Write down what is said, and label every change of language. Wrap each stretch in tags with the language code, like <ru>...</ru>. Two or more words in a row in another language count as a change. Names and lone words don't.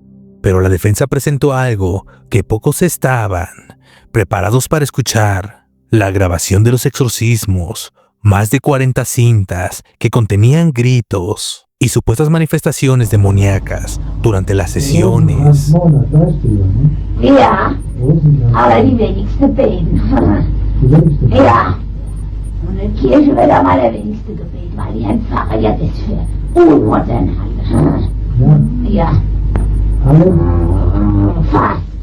<es>Pero la defensa presentó algo que pocos estaban preparados para escuchar: la grabación de los exorcismos, más de 40 cintas que contenían gritos y supuestas manifestaciones demoníacas durante las sesiones.</es> <de>Ja, aber die wenigsten beten. Ja, und in der Kirche wird am allerwenigsten gebetet, weil die Herrn Pfarrer ja das für unmodern halten. Ja. Fast.</de>